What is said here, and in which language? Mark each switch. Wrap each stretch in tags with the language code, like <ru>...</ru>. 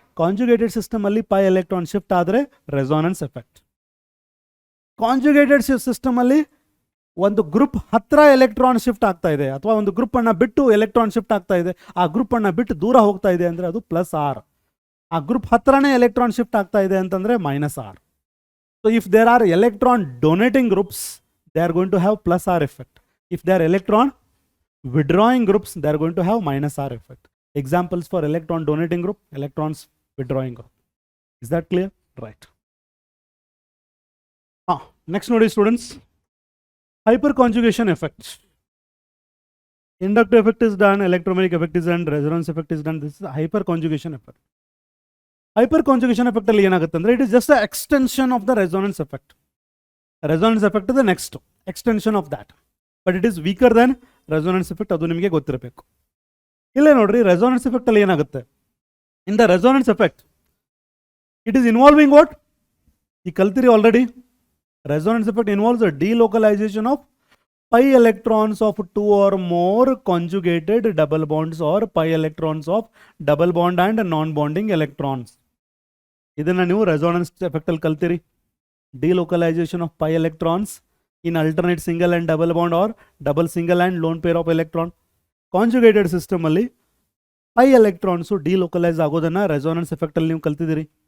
<kn>Conjugated system ಅಲ್ಲಿ pi electron shift ಆದರೆ resonance effect. Conjugated system ಅಲ್ಲಿ ಒಂದು ಗ್ರೂಪ್ ಹತ್ರ ಎಲೆಕ್ಟ್ರಾನ್ ಶಿಫ್ಟ್ ಆಗ್ತಾ ಇದೆ, ಅಥವಾ ಒಂದು ಗ್ರೂಪ್ ಅನ್ನ ಬಿಟ್ಟು ಎಲೆಕ್ಟ್ರಾನ್ ಶಿಫ್ಟ್ ಆಗ್ತಾ ಇದೆ, ಆ ಗ್ರೂಪ್ ಅನ್ನ ಬಿಟ್ಟು ದೂರ ಹೋಗ್ತಾ ಇದೆ ಅಂದ್ರೆ ಅದು ಪ್ಲಸ್ ಆರ್. ಆ ಗ್ರೂಪ್ ಹತ್ರನೇ ಎಲೆಕ್ಟ್ರಾನ್ ಶಿಫ್ಟ್ ಆಗ್ತಾ ಇದೆ ಅಂತಂದ್ರೆ minus R.</kn> <en>So if there are electron donating groups, they are going to have plus R effect. If they are electron withdrawing groups, they are going to have minus R effect. Examples for electron donating group, electrons withdrawing group. Is that clear? Right. Next notice students, hyperconjugation effect. Inductive effect is done, electromagnetic effect is done, resonance effect is done. This is a hyperconjugation effect. Hyperconjugation effect</en> <kn>ಅಲ್ಲಿ ಏನಾಗುತ್ತೆ ಅಂದ್ರೆ</kn> <en>It is just a extension of the resonance effect. Resonance effect is the next extension of that, but it is weaker then resonance effect.</en> <kn>ಅದು ನಿಮಗೆ ಗೊತ್ತಿರಬೇಕು. ಇಲ್ಲೇ ನೋಡ್ರಿ, resonance effect ಅಲ್ಲಿ ಏನಾಗುತ್ತೆ,</kn> <en>in the resonance effect it is involving what,</en> <kn>ಈ ಕಲ್ತಿರಿ</kn> <en>Already. Resonance effect involves a delocalisation of pi electrons of 2 or more conjugated double bonds or pi electrons of double bond and non-bonding electrons.</en> <kn>ಇದನ್ನ ನೀವು resonance effect ಅಲ್ಲಿ ಕಲ್ತಿರಿ.</kn> <en>Delocalisation of pi electrons in alternate single and double bond or double single and lone pair of electron.</en> <kn>Conjugated system ಅಲ್ಲಿ pi electrons delocalise ಆಗೋದನ್ನ resonance effect ಅಲ್ಲಿ ನೀವು ಕಲ್ತಿದ್ದೀರಿ.</kn>